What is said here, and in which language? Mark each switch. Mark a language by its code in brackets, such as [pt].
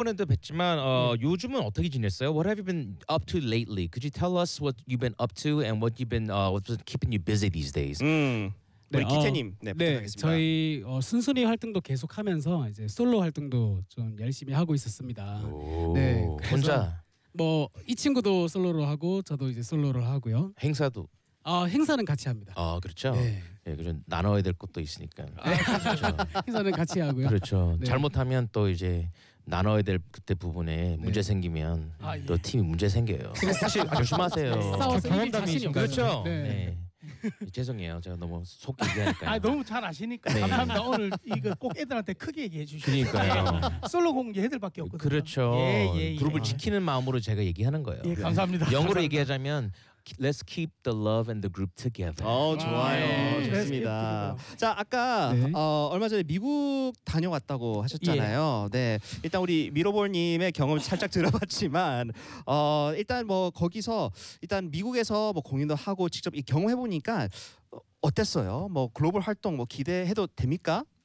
[ko] 보내도 뵀지만 요즘은 어떻게 지냈어요? [en] What have you been up to lately? Could you tell us what you've been up to and what you've been what's keeping you busy these days? [ko] 우리 기태님, 네, 부탁하겠습니다. 저희 순순히 활동도 계속하면서 이제 솔로 활동도 좀 열심히 하고 있었습니다. 네, 혼자. 뭐 이 친구도 솔로로 하고 저도 이제 솔로로 하고요. 행사도. 행사는 같이 합니다. 아, 그렇죠. 네. 예, 그 좀 나눠야 될 것도 있으니까. 아, 그렇죠. 행사는 같이 하고요. 그렇죠. 네. 잘못하면 또 이제 나눠야 될 그때 부분에 네. 문제 생기면 또 예. 팀이 문제 생겨요. 사실 조심하세요. 경험담이신가요? 그렇죠. 네. 네. 죄송해요. 제가 너무 속 얘기하니까. 아, 너무 잘 아시니까. 네. 감사합니다. 오늘 이거 꼭 애들한테 크게 얘기해 주시니까. 그러니까요. 솔로 공개 애들밖에 없거든요. 그렇죠. 예, 예, 예. 그룹을 지키는 마음으로 제가 얘기하는 거예요. 예, 감사합니다. 영어로 감사합니다. 얘기하자면 [en] Let's keep the love and the group together. [ko] 오, 좋아요. 네. 좋습니다. 자, 아까 네. 얼마 전에 미국 다녀왔다고 하셨잖아요. 예. 네. 일단 우리 미로볼님의 경험을 살짝 들어봤지만 일단 뭐 거기서 일단 미국에서 뭐 공연도 하고 직접 이 경험해보니까 어땠어요? 뭐 글로벌 활동 뭐 기대해도 됩니까?